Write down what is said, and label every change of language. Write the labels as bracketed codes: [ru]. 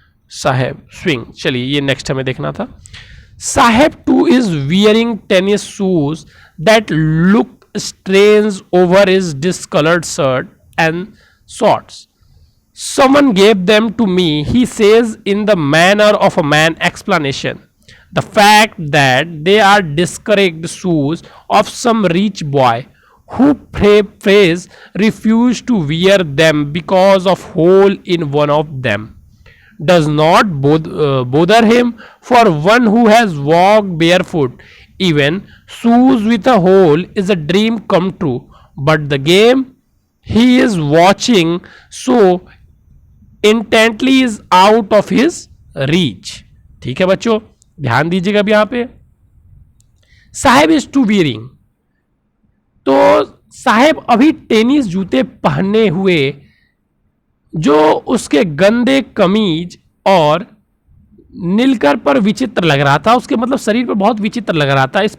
[en] Saheb swing, [hi] चलिए ये next हमें देखना था। [en] Saheb too is wearing tennis shoes that look strange over his discoloured shirt and shorts. Someone gave them to me, he says in the manner of a man explanation. The fact that they are discarded shoes of some rich boy who phrase refused to wear them because of hole in one of them does not bother him. For one who has walked barefoot, even shoes with a hole is a dream come true. But the game he is watching so intently is out of his reach. [hi] ठीक है बच्चों, ध्यान दीजिएगा अब यहां पे। [en] Saheb is too wearing, [hi] तो साहेब अभी टेनिस जूते पहने हुए, जो उसके गंदे कमीज और नीलकर पर विचित्र लग रहा था, उसके मतलब शरीर पर बहुत विचित्र लग रहा था।